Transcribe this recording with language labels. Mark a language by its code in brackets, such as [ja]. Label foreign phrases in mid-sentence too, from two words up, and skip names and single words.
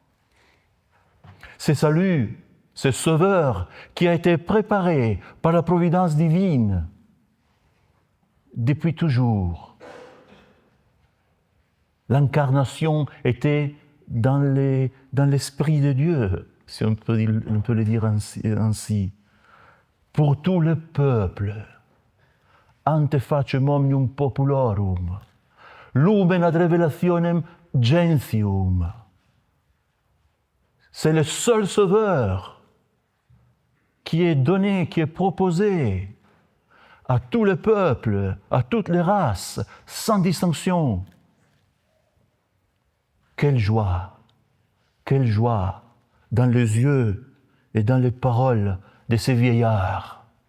[fr] Ce salut, ce sauveur qui a été préparé par la providence divine depuis toujours. L'incarnation était dans l'Esprit de Dieu, si on peut le dire ainsi. Pour tout le peuple, [la] ante facem omnium populorum, lumen ad revelationem gentium. [fr] C'est le seul sauveur qui est donné, qui est proposé à tout le peuple, à toutes les races, sans distinction. Quelle joie dans les yeux et dans les paroles de ces vieillards.